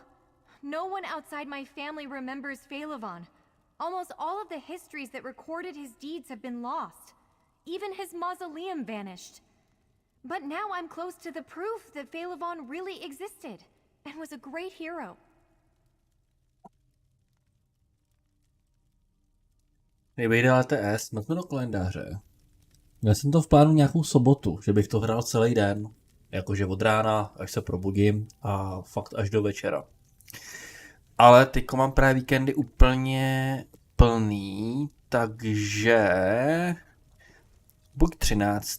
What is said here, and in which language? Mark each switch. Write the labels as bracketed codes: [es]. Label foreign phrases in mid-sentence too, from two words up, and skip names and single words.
[en] No, No one outside my family remembers Phaelivon. Almost all of the histories that recorded his deeds have been lost. Even his mausoleum vanished. But now I'm close to the proof that Phaelivon really existed and was a great hero. [cs] Nevyjde TS, jsme do kalendáře. Měl jsem to v plánu nějakou sobotu, že bych to hrál celý den. Jakože od rána, až se probudím a fakt až do večera. Ale teďko mám právě víkendy úplně plný, takže buď 13.